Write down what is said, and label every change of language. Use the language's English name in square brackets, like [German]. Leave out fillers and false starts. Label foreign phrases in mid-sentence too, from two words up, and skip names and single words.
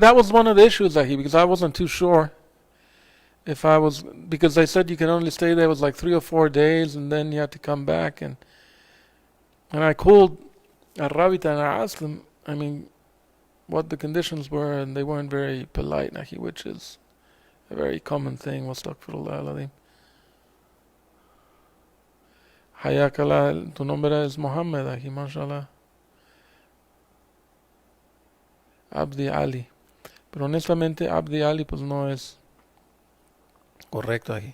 [English] That was one of the issues, because I wasn't too sure if I was, because they said you can only stay there. It was like 3 or 4 days, and then you had to come back. And I called Arabita and I asked them, I mean, what the conditions were, and they weren't very polite, which is a very common thing. [Arabic] واستغفر الله العظيم. Hayakala, [Spanish] tu nombre es Mohammed, mashallah. Abdi Ali. Pero honestamente, Abdi Ali, pues no es correcto aquí.